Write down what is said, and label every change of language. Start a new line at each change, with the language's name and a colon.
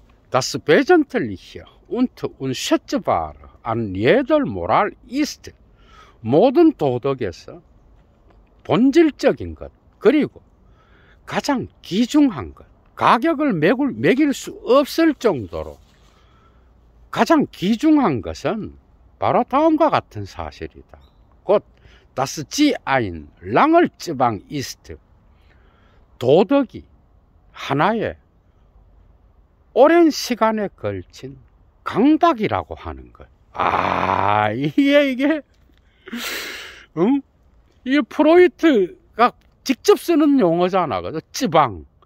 German: Das Wesentliche und Unschätzbare an jeder Moral ist.
Korean: 모든 도덕에서 본질적인 것, 그리고 가장 귀중한 것, 가격을 매길 수 없을 정도로 가장 귀중한 것은 바로 다음과 같은 사실이다.
German: 곧 das Ziel langer Zwang ist.
Korean: 도덕이 하나의 오랜 시간에 걸친 강박이라고 하는 것. 이게 프로이트가 직접 쓰는 용어잖아. 그죠? 지방.